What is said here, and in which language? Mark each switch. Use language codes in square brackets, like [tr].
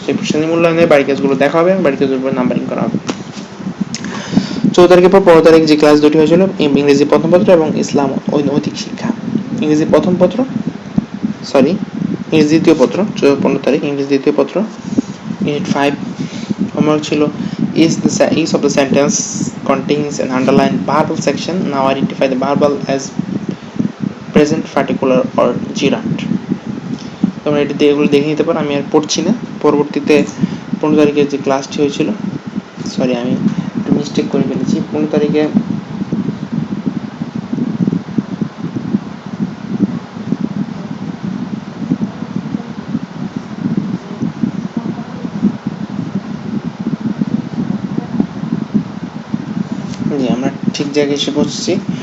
[bn] সেই শ্রেণী মূল্যায়নে বাড়ি কাজগুলো দেখা হবে এবং বাড়ি কাজগুলোর উপর নাম্বারিং করা হবে। 14 তারিখের পর 15 তারিখ যে ক্লাস দুটি হয়েছিল ইংরেজি প্রথম পত্র এবং ইসলাম ও নৈতিক শিক্ষা। ইংরেজি প্রথম পত্র ইংরেজি দ্বিতীয় পত্র 15 তারিখ ইংরেজি দ্বিতীয় পত্র ইউনিট 5 হোমওয়ার্ক ছিল [en] each of the sentence contains an underlined verbal section. Now identify the verbal as present, particular or gerund. [bn] তোমরা এগুলো দেখে নিতে পারো, আমি আর পড়ছি না। পরবর্তীতে 15 তারিখের যে ক্লাসটি হয়েছিল, আমি একটু মিস্টেক করে ফেলেছি। 15 তারিখে আমরা ঠিক জায়গায় এসে পৌঁছেছি।